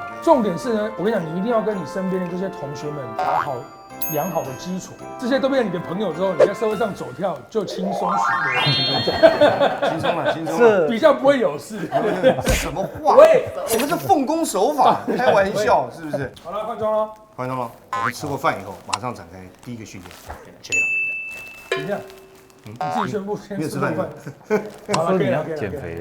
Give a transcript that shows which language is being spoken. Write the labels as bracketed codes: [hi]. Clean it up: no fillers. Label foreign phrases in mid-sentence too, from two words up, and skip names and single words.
[zh] 重点是呢，我跟你讲，你一定要跟你身边的这些同学们打好良好的基础，这些都变成你的朋友之后，你在社会上走跳就轻松许多。轻松了，是比较不会有事。什么话？我们是奉公守法，开玩笑是不是？好了，换装了。我们吃过饭以后，马上展开第一个训练。 [en] check it out。 [zh] 等一下。你自己宣布先吃饭。好了，可以了，减肥。